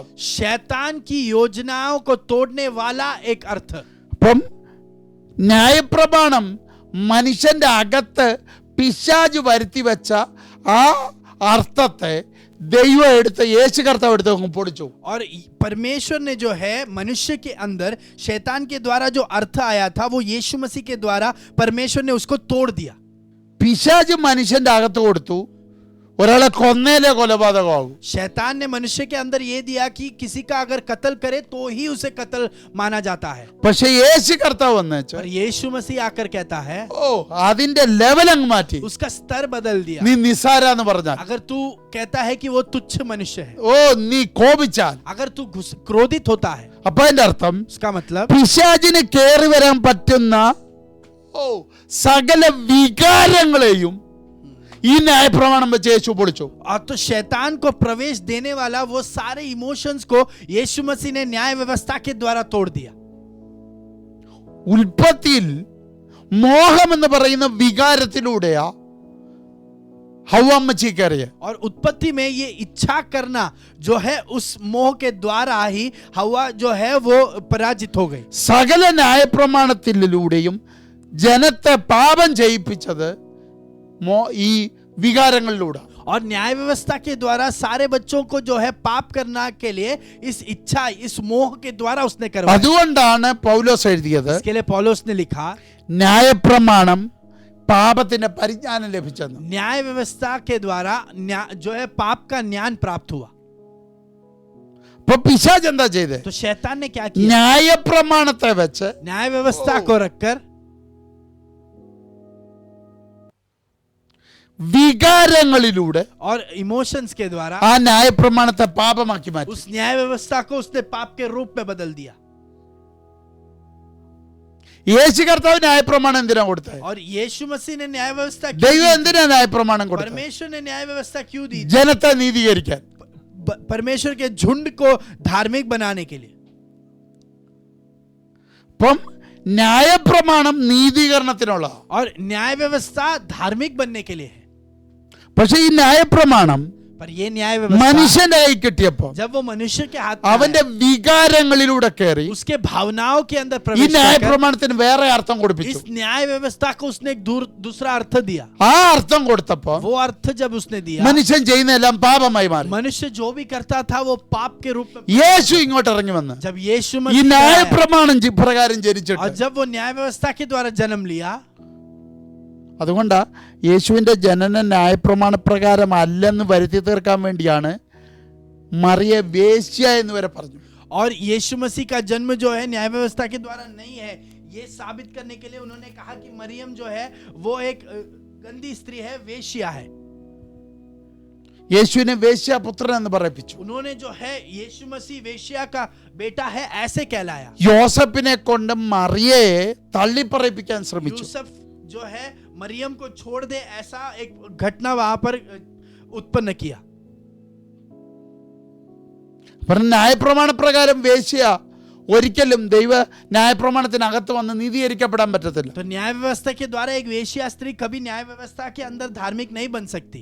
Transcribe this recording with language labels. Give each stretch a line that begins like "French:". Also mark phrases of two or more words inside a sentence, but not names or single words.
Hindi: शैतान की योजनाओं को तोड़ने वाला एक अर्थ.
Malayalam: അപ്പം ന്യായപ്രമാണം മനുഷ്യന്റെ അകത്ത് പിശാച് വരുത്തി വെച്ച ആ അർത്ഥത്തെ ദൈവം എടുത്ത്, യേശു കർത്താവ് എടുത്ത് പൊളിച്ചു.
Hindi: और परमेश्वर ने जो है मनुष्य के अंदर शैतान के द्वारा जो अर्थ आया था, वो यीशु मसीह के द्वारा परमेश्वर ने उसको तोड़ दिया.
Malayalam: പിശാച് മനുഷ്യന്റെ അകത്ത് കൊടുത്തു, ഒരാളെ കൊന്നേലേ കൊലപാതകമാകും.
Hindi: शैतान ने मनुष्य के अंदर ये दिया कि किसी का अगर कत्ल करे तो ही उसे कत्ल माना जाता है.
Malayalam: പക്ഷെ യേശു കർത്താവ് വന്നേച്ച്
Hindi: और यीशु मसीह आकर कहता है,
Malayalam: ഓ അതിന്റെ ലെവൽ അങ്ങ് മാറ്റി.
Hindi: उसका स्तर बदल दिया.
Malayalam: നീ നിസാരാന്ന് പറഞ്ഞാൽ,
Hindi: अगर तू कहता है कि वो तुच्छ मनुष्य है,
Malayalam: ഓ നീ കോപിച്ചാൽ,
Hindi: अगर तू क्रोधित होता है,
Malayalam: അപ്പൊ അതിന്റെ അർത്ഥം
Hindi: उसका मतलब
Malayalam: പിശാചിന് കേറി വരാൻ പറ്റുന്ന സകല വികാരങ്ങളെയും ഈ ന്യായപ്രമാണം വെച്ച് യേശു പൊളിച്ചു.
Hindi: और तो शैतान को प्रवेश देने वाला वो सारे इमोशंस को यीशु मसीह ने न्याय व्यवस्था के द्वारा तोड़ दिया.
Malayalam: ഉൽപ്പത്തിയിൽ മോഹം എന്ന് പറയുന്ന വികാരത്തിലൂടെയാ ഹവ്വാമ്മച്ചി കയറിയ.
Hindi: और उत्पत्ति में ये इच्छा करना जो है उस मोह के द्वारा ही हवा जो है वो पराजित हो गई.
Malayalam: സകല ന്യായപ്രമാണത്തിലൂടെയും ജനത്തെ പാപം ചെയ്യിപ്പിച്ചത് ഈ വികാരങ്ങളിലൂടെ.
Hindi: और न्याय व्यवस्था के द्वारा सारे बच्चों को जो है पाप करना के लिए इस इच्छा, इस मोह के द्वारा उसने करवाया।
Malayalam: അതുകൊണ്ടാണ് പൗലോസ് എഴുതിയത്
Hindi: इसके लिए पौलुस ने लिखा
Malayalam: ന്യായപ്രമാണം പാപത്തിന്റെ പരിജ്ഞാനം ലഭിച്ചെന്ന്.
Hindi: न्याय व्यवस्था के द्वारा जो है पाप का ज्ञान प्राप्त हुआ।
Malayalam: അപ്പൊ പിശാച് എന്താ ചെയ്തേ?
Hindi: तो शैतान ने क्या किया?
Malayalam: ന്യായപ്രമാണത്തെ വെച്ച്
Hindi: न्याय व्यवस्था को रखकर
Malayalam: വികാരങ്ങളിലൂടെ
Hindi: और इमोशंस के द्वारा
Malayalam: ആ ന്യായപ്രമാണത്തെ പാപമാക്കി മാറ്റി.
Hindi: उस न्याय व्यवस्था को उसने पाप के रूप में बदल दिया।
Malayalam: യേശു കർത്താവ് ന്യായപ്രമാണം എന്തിനാ കൊടുത്തത്?
Hindi: और यीशु मसीह ने न्याय व्यवस्था क्यों
Malayalam: ദൈവം
Hindi: दी?
Malayalam: എന്തിനാ ന്യായപ്രമാണം കൊടുത്തത്?
Hindi: परमेश्वर ने न्याय व्यवस्था क्यों दी?
Malayalam: ജനത്തെ നീതീകരിക്കാൻ.
Hindi: परमेश्वर के झुंड को धार्मिक बनाने के लिए।
Malayalam: അപ്പം ന്യായപ്രമാണം നീതീകരണത്തിനുള്ള,
Hindi: और न्याय व्यवस्था धार्मिक बनने के लिए है।
Malayalam: പക്ഷെ ഈ ന്യായപ്രമാണം
Hindi: पर ये न्याय व्यवस्था
Malayalam: മനുഷ്യന്റെ കൈ കിട്ടിയപ്പോ
Hindi: जब वो मनुष्य के हाथ में
Malayalam: അവന്റെ
Hindi: आया,
Malayalam: വികാരങ്ങളിലൂടെ കയറി
Hindi: उसके भावनाओं के अंदर
Malayalam: ഈ
Hindi: प्रवेश कर
Malayalam: ന്യായപ്രമാണത്തിന് വേറെ അർത്ഥം കൊടുപ്പിച്ചു.
Hindi: इस न्याय व्यवस्था को उसने एक दूसरा अर्थ दिया।
Malayalam: ആ അർത്ഥം കൊടുത്തപ്പോ
Hindi: वो अर्थ जब उसने दिया,
Malayalam: മനുഷ്യൻ ചെയ്യുന്നതെല്ലാം പാപമായി മാറി.
Hindi: मनुष्य जो भी करता था वो पाप के रूप में।
Malayalam: യേശു ഇങ്ങോട്ട് ഇറങ്ങി വന്ന്
Hindi: जब यीशु
Malayalam: ഈ
Hindi: मसीह आया,
Malayalam: ന്യായപ്രമാണം പ്രകാരം
Hindi: और
Malayalam: ജനിച്ചിട്ട്,
Hindi: जब वो न्याय व्यवस्था के द्वारा जन्म लिया,
Malayalam: അതുകൊണ്ടാ യേശുവിന്റെ ജനന ന്യായപ്രമാണപ്രകാരം അല്ലെന്ന് വരുത്തി തീർക്കാൻ വേണ്ടിയാണ് മറിയെ വേശ്യ എന്ന് വരെ പറഞ്ഞു.
Hindi: और यीशु मसीह का जन्म जो है न्याय व्यवस्था के द्वारा नहीं है, ये साबित करने के लिए उन्होंने कहा कि मरियम जो है वो एक गंदी स्त्री है, वेश्या है।
Malayalam: യേശുവിനെ വേശ്യാപുത്രൻ എന്ന് പറയിപ്പിച്ചു.
Hindi: उन्होंने जो है यीशु मसीह वेश्या का बेटा है ऐसे कहलाया।
Malayalam: യോസഫിനെ കൊണ്ട് മറിയയെ തള്ളിപ്പറയിപ്പിക്കാൻ ശ്രമിച്ചു.
Hindi: यूसुफ जो है मरियम को छोड़ दे, ऐसा एक घटना वहां पर उत्पन्न किया।
Malayalam: ന്യായപ്രമാണപ്രകാരം വേശ്യ ഒരിക്കലും ദൈവ ന്യായപ്രമാണത്തിനകത്ത് വന്ന് നീതീകരിക്കപ്പെടാൻ പറ്റത്തില്ല.
Hindi: तो न्याय व्यवस्था के द्वारा एक वेश्या स्त्री कभी न्याय व्यवस्था के अंदर धार्मिक नहीं बन सकती।